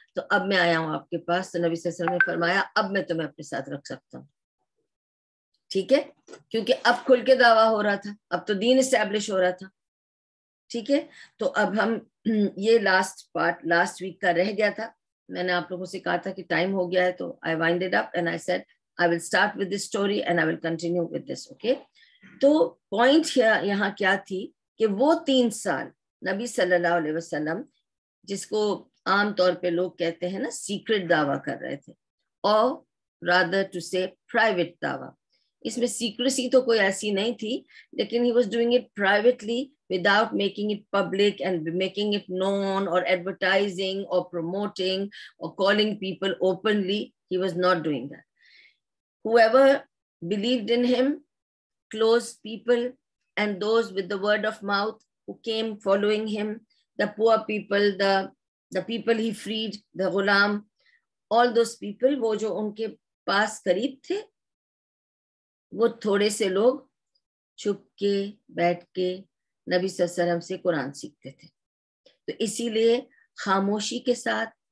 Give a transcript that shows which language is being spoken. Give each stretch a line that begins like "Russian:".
Urdu: تو اب میں آیا ہوں آپ کے پاس. تو نبی صلی اللہ علیہ وسلم نے فرمایا اب میں تمہیں اپنے ساتھ رکھ سکتا ہوں. ٹھیک ہے, کیونکہ اب کھل کے دعویٰ ہو رہا تھا, اب تو دین اسٹیبلش ہو رہا تھا. ٹھیک ہے. تو اب ہم یہ لاسٹ ویک کا رہ گیا تھا. میں نے آپ لوگوں سے کہا تھا کہ ٹائم ہو گیا ہے, تو
English: I wind it up and I said I will start with this story and I will continue with this. Okay.
Urdu: تو پوائنٹ یہاں کیا تھی کہ وہ 3 سال نبی صلی اللہ علیہ وسلم, جس کو عام طور پہ لوگ کہتے ہیں نا سیکرٹ دعویٰ کر رہے تھے, اور
English: rather to say private
Urdu: دعویٰ. اس میں سیکریسی تو کوئی ایسی نہیں تھی, لیکن
English: he was doing it privately without making it public and making it known or advertising or promoting or calling people openly. He was not doing that. Whoever believed in him, close people and those with the word of mouth who came following him, the poor people, the people he freed, the ghulam, all those people,
Urdu: وہ جو ان کے پاس قریب تھے, وہ تھوڑے سے لوگ چھپ کے بیٹھ کے نبی صلی اللہ علیہ وسلم سے قرآن سیکھتے تھے. تو اسی لیے خاموشی کے ساتھ,